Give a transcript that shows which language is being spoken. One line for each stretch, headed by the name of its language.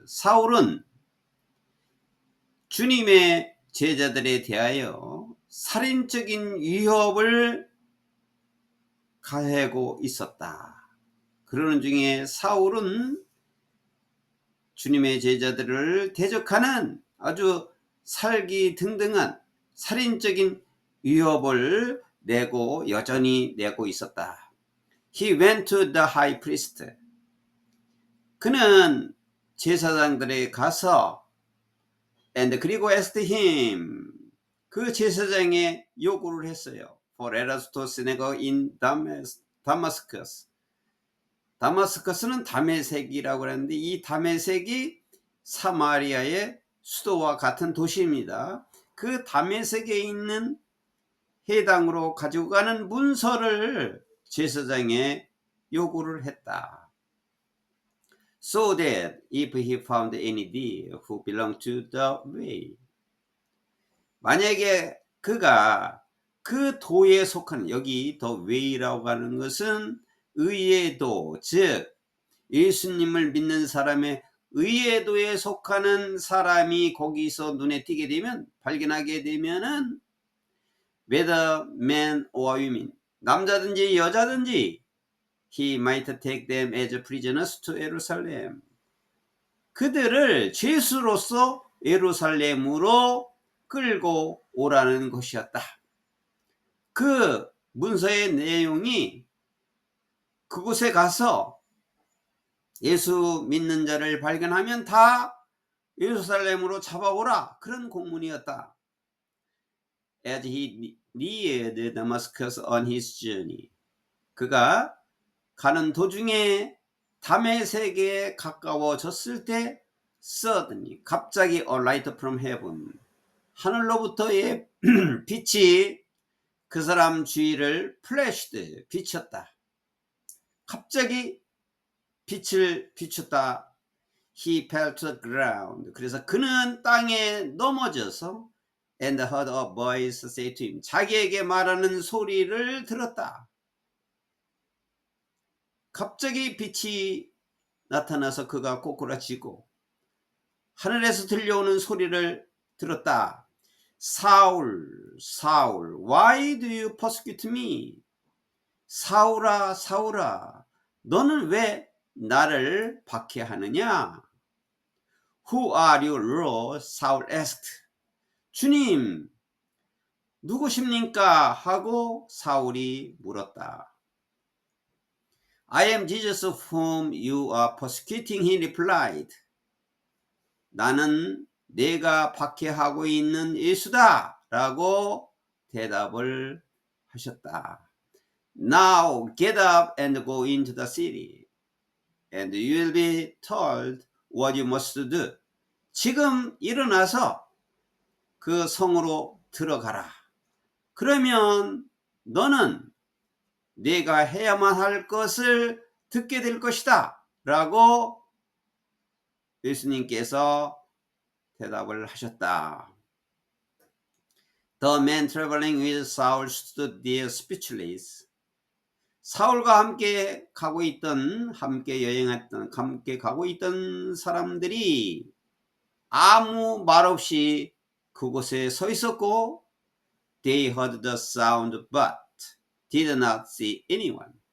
Korean: 사울은 주님의 제자들에 대하여 살인적인 위협을 가하고 있었다. 그러는 중에 사울은 주님의 제자들을 대적하는 아주 살기등등한 살인적인 위협을 내고 여전히 내고 있었다.
English: He went to the high priest.
Korean: 그는 제사장들에 가서
English: and
Korean: 그리고
English: asked him.
Korean: 그 제사장에 요구를 했어요.
English: For us to synagogue in Damascus.
Korean: 다마스커스는 다메섹이라고 하는데 이 다메섹이 사마리아의 수도와 같은 도시입니다. 그 다메섹에 있는 해당으로 가지고 가는 문서를 제사장에 요구를 했다.
English: So that if he found any there who belonged to the way.
Korean: 만약에 그가 그 도에 속한, 여기 the way라고 하는 것은 의의 도, 즉 예수님을 믿는 사람의 의의 도에 속하는 사람이 거기서 눈에 띄게 되면, 발견하게 되면은
English: whether man or woman,
Korean: 남자든지 여자든지
English: he might take them as prisoners to Jerusalem.
Korean: 그들을 죄수로서 예루살렘으로 끌고 오라는 것이었다. 그 문서의 내용이 그곳에 가서 예수 믿는 자를 발견하면 다 예루살렘으로 잡아오라, 그런 공문이었다.
English: As he neared Damascus on his journey.
Korean: 그가 가는 도중에 다메섹에 가까워졌을 때
English: suddenly,
Korean: 갑자기
English: a light from heaven,
Korean: 하늘로부터의 빛이 그 사람 주위를
English: flashed,
Korean: 비쳤다. 갑자기 빛을 비췄다.
English: He fell to the ground.
Korean: 그래서 그는 땅에 넘어져서
English: and heard a voice say to him.
Korean: 자기에게 말하는 소리를 들었다. 갑자기 빛이 나타나서 그가 꼬꾸라지고 하늘에서 들려오는 소리를 들었다.
English: 사울, 사울, why do you persecute me?
Korean: 사울아, 사울아, 너는 왜 나를 박해하느냐?
English: Who are you, Lord? 사울 asked.
Korean: 주님, 누구십니까? 하고 사울이 물었다.
English: I am Jesus whom you are persecuting, he replied.
Korean: 나는 내가 박해하고 있는 예수다 라고 대답을 하셨다.
English: Now get up and go into the city, and you will be told what you must do.
Korean: 지금 일어나서 그 성으로 들어가라. 그러면 너는 네가 해야만 할 것을 듣게 될 것이다 라고 예수님께서 대답을 하셨다.
English: The man traveling with Saul stood there speechless.
Korean: 사울과 함께 가고 있던, 함께 여행했던, 함께 가고 있던 사람들이 아무 말 없이 그곳에 서 있었고,
English: they heard the sound but did not see anyone.